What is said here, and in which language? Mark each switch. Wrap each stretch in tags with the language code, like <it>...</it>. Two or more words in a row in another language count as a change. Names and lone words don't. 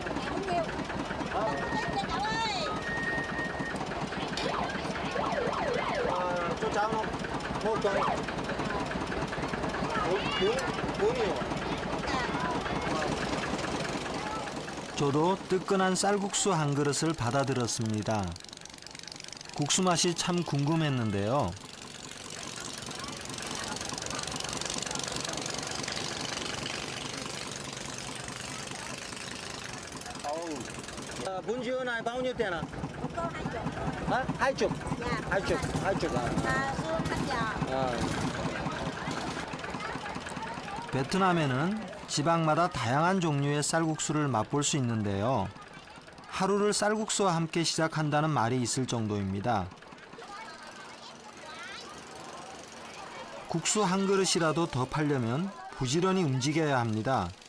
<ko>저 장어 뭐 돈이요. 저도 뜨끈한 쌀국수 한 그릇을 받아들었습니다. 국수 맛이 참 궁금했는데요.</ko> <vi>Bún dưa này bao nhiêu tiền à? Một cô 20. Hả? 20. Dạ. 20. 20 à? Dưa canh giò.</vi> <ko>베트남에는 지방마다 다양한 종류의 쌀국수를 맛볼 수 있는데요. 하루를 쌀국수와 함께 시작한다는 말이 있을 정도입니다. 국수 한 그릇이라도 더 팔려면 부지런히 움직여야 합니다.</ko>